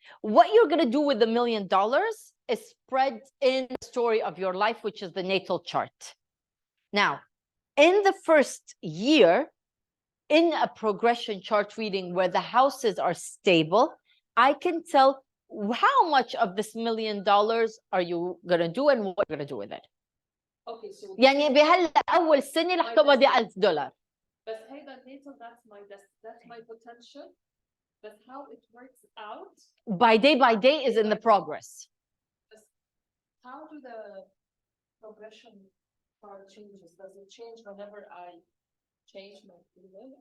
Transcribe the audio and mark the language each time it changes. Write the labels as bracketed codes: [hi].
[en] What you're going to do with the $1 million is spread in the story of your life, which is the natal chart. Now, in the first year, in a progression chart reading where the houses are stable, I can tell how much of this $1 million are you going to do and what you're going to do with it. Okay, so [ar] يعني بهلا أول سنة رح تقبضي $1000. بس هيدا [en] natal, that's my potential. But how it works out by day is in the progress. How do the progression part changes? Does it change whenever I change my free will?